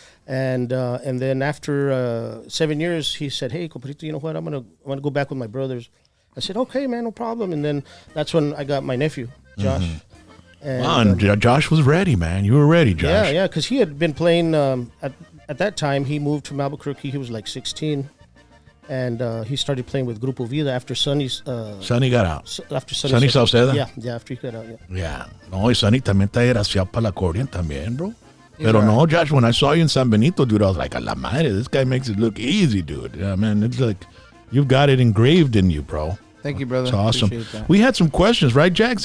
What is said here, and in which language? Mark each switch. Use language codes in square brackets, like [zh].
[en] And then after 7 years, he said, hey, Compadrito, you know what? I'm gonna go back with my brothers. I said, okay, man, no problem. And then that's when I got my nephew, Josh. And, Wow, and Josh was ready, man. You were ready, Josh. yeah, because he had been playing at that time. He moved from Albuquerque. He was like 16, and he started playing with Grupo Vida after Sonny's. Sonny got out. After Sonny Sauceda? Yeah, after he got out. Yeah. Yeah. [es] No, y Sonny también está desgraciado para la accordion también, bro. Pero no, [en] Josh, when I saw you in San Benito, dude, I was like, [es] a la madre, [en] this guy makes it look easy, dude. Yeah, man, it's like you've got it engraved in you, bro. Thank you, brother. It's awesome. Appreciate that. We had some questions, right, Jax?